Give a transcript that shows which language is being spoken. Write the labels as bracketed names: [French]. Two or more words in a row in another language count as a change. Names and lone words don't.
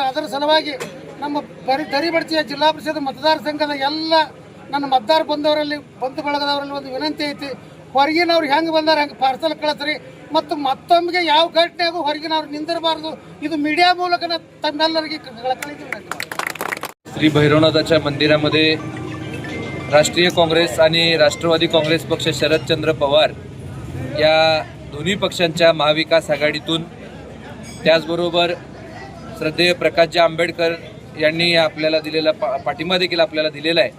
[Kannada] ಅದರ ಸಲುವಾಗಿ ನಮ್ಮ ದರಿಬಡ್ಚಿಯ ಜಿಲ್ಲಾ ಪರಿಷತ್ ಮತದಾರ ಸಂಘದ ಎಲ್ಲ ನನ್ನ ಮತದಾರ ಬಂಧು ಬಳಗದವರಲ್ಲಿ ಒಂದು ವಿನಂತಿ ಐತಿ, ಹೊರಗಿನವ್ರು ಹೆಂಗೆ ಬಂದಾರ ಹಂಗೆ ಪಾರ್ಸಲ್ ಕಳಿಸ್ರಿ. ಮತ್ತು ಮತ್ತೊಮ್ಮೆಗೆ ಯಾವ ಘಟನೆಗೂ ಹೊರಗಿನವ್ರು ನಿಂದಿರಬಾರ್ದು. ಇದು ಮೀಡಿಯಾ ಮೂಲಕ ತಮ್ಮೆಲ್ಲರಿಗೆ ಕಳಕಳಿ ವಿನಂತಿ. [Marathi] श्री भैरवनाथाच्या मंदिरामध्ये राष्ट्रीय काँग्रेस आणि राष्ट्रवादी काँग्रेस पक्ष शरदचंद्र पवार या दोन्ही पक्षांच्या महाविकास आघाडीतून, त्याचबरोबर श्रद्धेय प्रकाशजी आंबेडकर यांनी आपल्याला दिलेला पाठिंबा देखील आपल्याला दिलेला आहे.